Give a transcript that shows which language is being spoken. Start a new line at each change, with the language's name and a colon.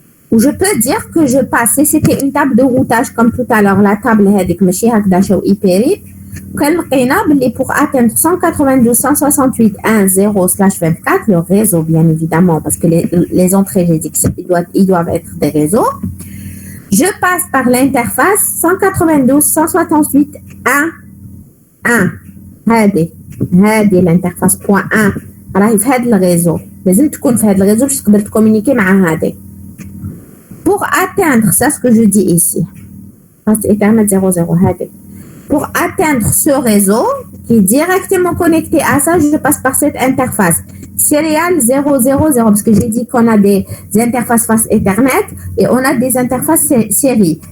French: Où je peux dire que je passe, si c'était une table de routage comme tout à l'heure, la table hyperip, pour atteindre 192, 168, 1, 0/24, le réseau, bien évidemment, parce que les entrées, j'ai dit qu'ils doivent être des réseaux. Je passe par l'interface 192, 168, 1, 1.
Arabic: هذه
French: l'interface point 1
Arabic: راهي في هذا الريزو لازم تكون في هذا الريزو باش تقدر تكومونيكي مع هذه.
French: Pour atteindre, c'est ce que je dis ici. Ethernet 00
Arabic: هذه.
French: Pour atteindre ce réseau qui est directement connecté à ça, je passe par cette interface serial 000 parce que j'ai dit qu'on a des interfaces face Ethernet et on a des interfaces série.